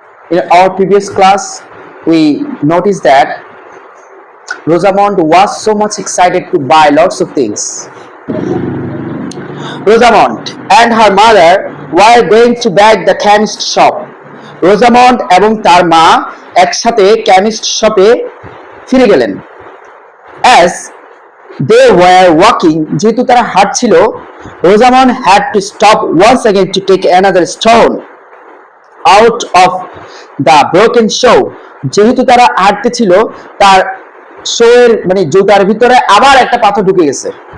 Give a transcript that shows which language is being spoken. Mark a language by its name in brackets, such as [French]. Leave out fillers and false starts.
[English] In our previous class, we noticed that Rosamond was so much excited to buy lots of things. Rosamond and her mother were going to back the chemist shop. [Bangla] Rosamund এবং তার মা একসাথে chemist শপে ফিরে গেলেন। [English] As they were walking, [Bangla] যেহেতু তারা হাঁটছিল, [English] Rosamund had to stop once again to take another stone out of the broken shoe. [Bangla] যেহেতু তারা হাঁটতেছিল, তার শোয়ের মানে জুতার ভিতরে আবার একটা পাথর ঢুকে গেছে।